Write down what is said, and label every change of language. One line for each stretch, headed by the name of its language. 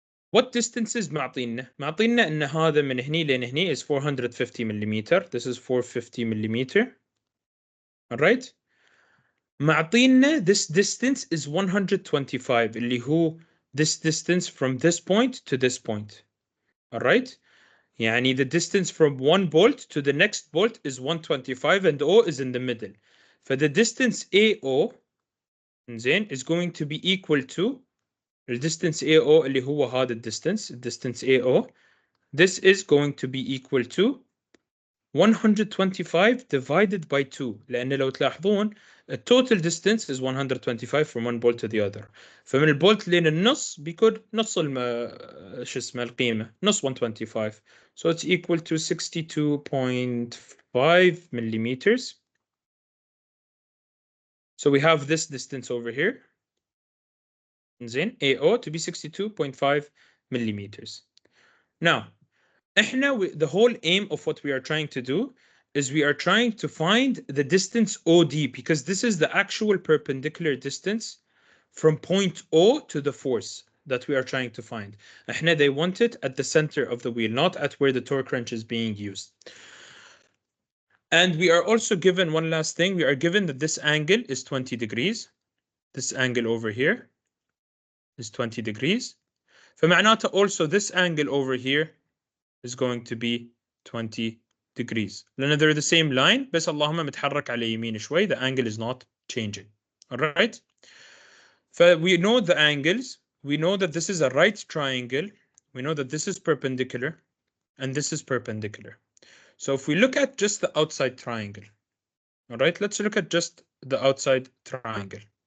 English: what distances
Arabic: معطينا؟ معطينا ان هذا من هني لين هني
English: is 450 millimeter. This is 450 millimeter. All right.
Arabic: معطينا
English: this distance is 125
Arabic: اللي هو
English: this distance from this point to this point. All right.
Arabic: يعني
English: the distance from one bolt to the next bolt is 125 and O is in the middle. For the distance AO
Arabic: زين
English: is going to be equal to the distance AO
Arabic: اللي هو هذا
English: distance AO. This is going to be equal to 125 divided by 2
Arabic: لأن لو تلاحظون
English: the total distance is 125 from one bolt to the other.
Arabic: فمن البولت لين النص بيكون نص شو اسمه القيمة نص 125.
English: So it's equal to 62.5 millimeters. So we have this distance over here.
Arabic: زين
English: AO to be 62.5 millimeters. Now the whole aim of what we are trying to do is we are trying to find the distance OD because this is the actual perpendicular distance from point O to the force that we are trying to find. They want it at the center of the wheel, not at where the torque wrench is being used. And we are also given one last thing. We are given that this angle is 20 degrees. This angle over here is 20 degrees.
Arabic: فمعناته
English: also this angle over here is going to be 20 degrees.
Arabic: لأن
English: they're the same line
Arabic: بس اللهم متحرك على يمين شوي.
English: The angle is not changing. All right. We know the angles. We know that this is a right triangle. We know that this is perpendicular and this is perpendicular. So if we look at just the outside triangle, all right, let's look at just the outside triangle.